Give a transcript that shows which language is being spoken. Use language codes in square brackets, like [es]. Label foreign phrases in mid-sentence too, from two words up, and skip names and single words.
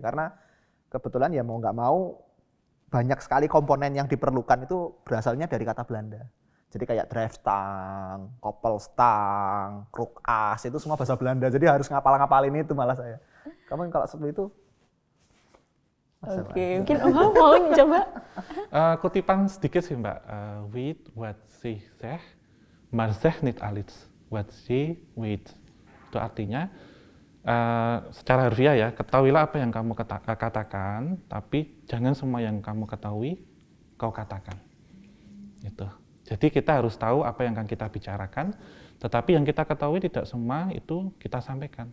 [id] Karena kebetulan ya mau nggak mau banyak sekali komponen yang diperlukan itu berasalnya dari kata Belanda. Jadi kayak [nl] drijfstang, koppelstang, kroekas [id] itu semua bahasa Belanda. Jadi harus ngapalin itu malah saya. Kamu kalau seperti itu Oke, mungkin Om Hao mau coba? Kutipan sedikit sih Mbak. [nl] Weet wat ze zegt, maar zeg niet alles wat ze weet. [id] Itu artinya secara harfiah ya, ketahuilah apa yang kamu katakan, tapi jangan semua yang kamu ketahui kau katakan. Gitu. Jadi kita harus tahu apa yang akan kita bicarakan, tetapi yang kita ketahui tidak semua itu kita sampaikan.